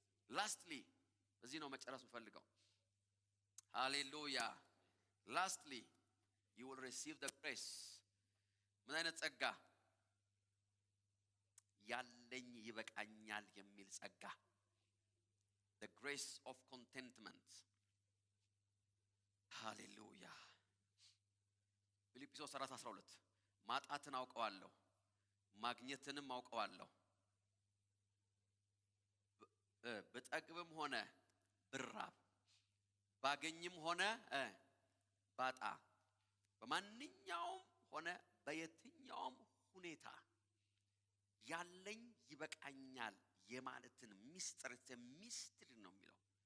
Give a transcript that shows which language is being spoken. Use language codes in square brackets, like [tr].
[am] Lastly በዚህ ነው መጨረስ የምፈልገው። hallelujah. [en] Lastly you will receive the grace. [am] ምን አይነት ጸጋ? ያለኝ ይበቃኛል የሚል ጸጋ። [en] the grace of contentment. [am] hallelujah. ፊልጵስዩስ 4:12 ማጣትን አውቀዋለሁ ማግኘትንም አውቀዋለሁ በጠግብም ሆነ ብራብ ባገኝም ሆነ ባጣ በማንኛውም ሆነ በየትኛውም ሁኔታ ያለኝ ይበቃኛል የማለትን ሚስጥር ነው የሚለው